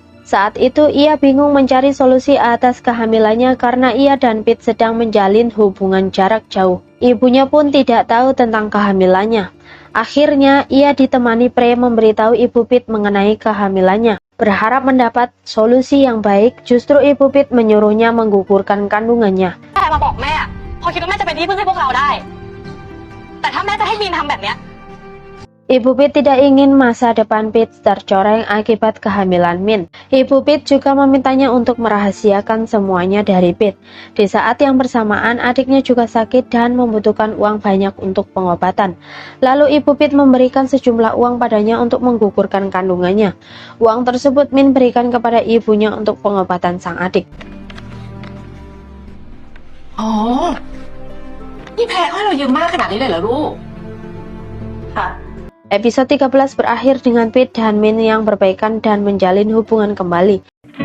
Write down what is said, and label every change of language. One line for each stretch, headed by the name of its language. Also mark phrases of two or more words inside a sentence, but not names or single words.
Indonesian: Saat itu ia bingung mencari solusi atas kehamilannya karena ia dan Pete sedang menjalin hubungan jarak jauh. Ibunya pun tidak tahu tentang kehamilannya. Akhirnya ia ditemani Pre memberitahu Ibu Pete mengenai kehamilannya. Berharap mendapat solusi yang baik, justru Ibu Pete menyuruhnya menggugurkan kandungannya.
Thai: แม่มาบอกแม่พอคิดว่าแม่จะเป็นที่พึ่งให้พวกเราได้แต่ถ้าแม่จะให้มีนทำแบบเนี้ย
Indonesian: Ibu Pete tidak ingin masa depan Pete tercoreng akibat kehamilan Min. Ibu Pete juga memintanya untuk merahasiakan semuanya dari Pete. Di saat yang bersamaan, adiknya juga sakit dan membutuhkan uang banyak untuk pengobatan. Lalu Ibu Pete memberikan sejumlah uang padanya untuk menggugurkan kandungannya. Uang tersebut Min berikan kepada ibunya untuk pengobatan sang adik.
Thai: อ๋อนี่แพ้ให้เราเยอะมากขนาดนี้เลยเหรอลูกค่ะ
Indonesian: Episode 13 berakhir dengan Pete dan Min yang berbaikan dan menjalin hubungan kembali.